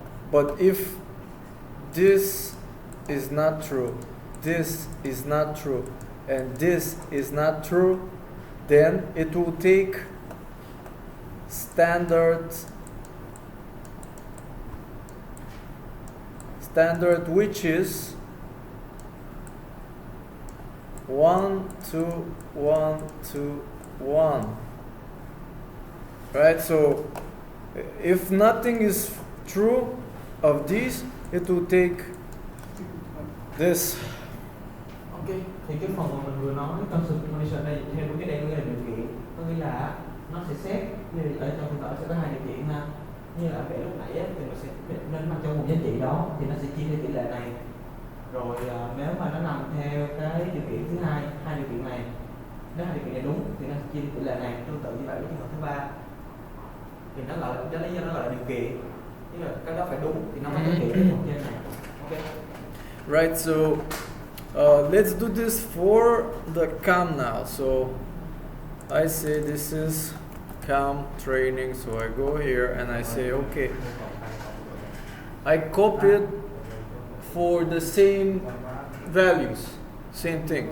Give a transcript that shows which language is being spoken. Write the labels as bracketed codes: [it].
[en] But if this is not true, this is not true, and this is not true, then it will take standard, which is 1 2 1 2 1. Right? So if nothing is true of these, it will take this. [vi] Ok, thì cái phần mà mình vừa nói concept condition đây theo cái đây là điều kiện, có nghĩa là nó sẽ xét như ở trong thực tập sẽ có hai điều kiện ha, như là vẽ lúc nãy á, thì nó sẽ nên nằm trong một giá trị đó thì nó sẽ chia theo tỷ lệ này, rồi nếu mà nó nằm theo cái điều kiện thứ hai, hai điều kiện này, nếu hai điều kiện này đúng thì nó sẽ chia theo tỷ lệ này, tương tự như vậy với trường hợp thứ ba thì nó gọi là cái lý do nó gọi là điều kiện, tức là cái đó phải đúng thì nó mới thực hiện cái phần trên này. Ok. [en] Right, so let's do this for the cam now. So I say this is cam training, so I go here and I say okay, I copied for the same values, same thing.